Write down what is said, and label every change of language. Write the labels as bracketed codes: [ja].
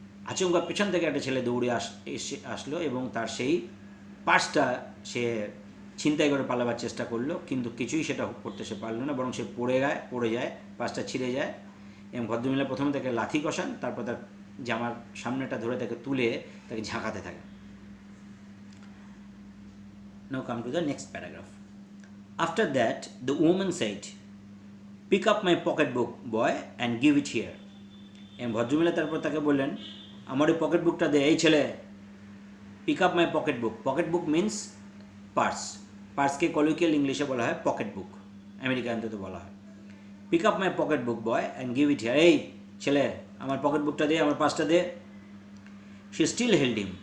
[bn] আচমকা পেছন থেকে একটা ছেলে দৌড়ে আসলো এবং তার সেই পার্সটা সে ছিনতাই করে পালাবার চেষ্টা করলো, কিন্তু কিছুই সেটা করতে সে পারলো না, বরং সে পড়ে যায়, পার্সটা ছিঁড়ে যায়। এবং ভদ্রমহিলা প্রথমে তাকে লাথি কষান, তারপর তার জামার সামনেটা ধরে তাকে তুলে তাকে ঝাঁকাতে থাকে। [en] Now come to the next paragraph. After that, the woman said, "Pick up my pocketbook, boy, and give it here." [bn] এবং ভদ্রমহিলা তারপর তাকে বললেন, আমার ওই পকেট বুকটা দে, এই ছেলে, [en] Pick up my pocket book. [bn] Pocket book means purse. পার্সকে কলিকিয়াল ইংলিশে বলা হয় পকেট বুক, আমেরিকানতে তো বলা হয়। [en] Pick up my pocket book, boy, and give it here. [bn] এই ছেলে, আমার পকেট বুকটা দে, আমার পার্সটা দে। [en] She still held him.